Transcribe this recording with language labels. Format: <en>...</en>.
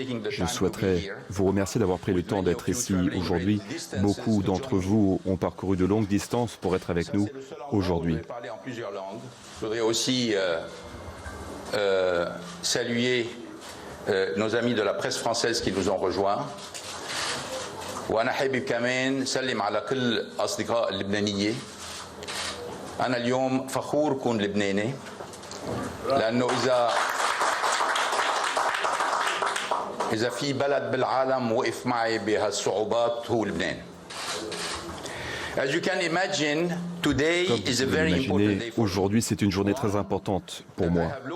<fr>Je souhaiterais vous remercier d'avoir pris le temps d'être ici aujourd'hui. Beaucoup d'entre vous ont parcouru de longues distances pour être avec nous aujourd'hui. Je voudrais aussi saluer nos amis de la presse française qui nous ont rejoints.</fr> <ar>وأنا حابب كمان سلم على كل الأصدقاء اللبنانية. أنا اليوم فخور كون لبناني لأنه إذا في بلد بالعالم وقف معي بهالصعوبات هو لبنان.</ar> <en>As you can imagine, today is a very important day for me.</en> <fr>Aujourd'hui, c'est une journée très importante pour moi.</fr>